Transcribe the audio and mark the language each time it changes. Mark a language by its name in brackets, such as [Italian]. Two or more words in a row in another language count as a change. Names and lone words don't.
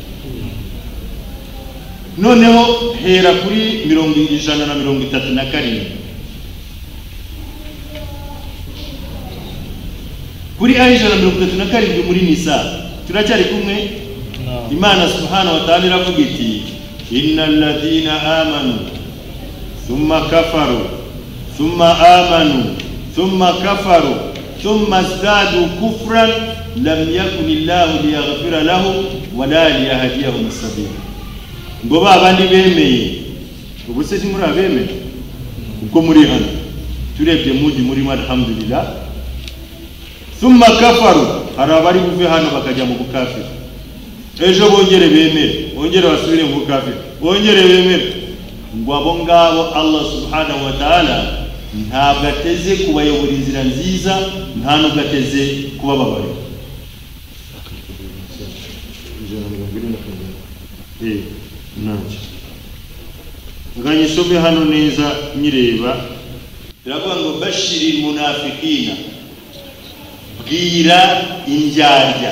[Kinyarwanda] Noneho hera kuri 137. Kuri aya 137 muri Nisa turacyari kumwe. [Arabic] Imana سبحانه وتعالى [Kinyarwanda] iravuga iti [Arabic] إن الذين آمنوا ثم كفروا ثم آمنوا ثم كفروا ثم ازدادوا كفرا لم يكن الله ليغفر لهم ولا ليهديهم سبيلا. [Kinyarwanda] Ngo babandi bemeye, ubu se muri abemeye uko muri hano turebye muri alhamdulillah. [Arabic] ثم كفروا, [Kinyarwanda] harabari buve hano bakajya mu bukafiri, ejo bongere bemere, bongere basubire mu bukafiri, bongere bemere. Ngo abo ngabo Allah [Arabic] سبحانه وتعالى [Kinyarwanda] ntabwo ateze kubayobora inzira nziza, nta nubwo ateze kubababarira. Nganyisome hano neza nyireba. Biravuga ngo [Arabic] بشر المنافقين, [Kinyarwanda] bwira indyarya.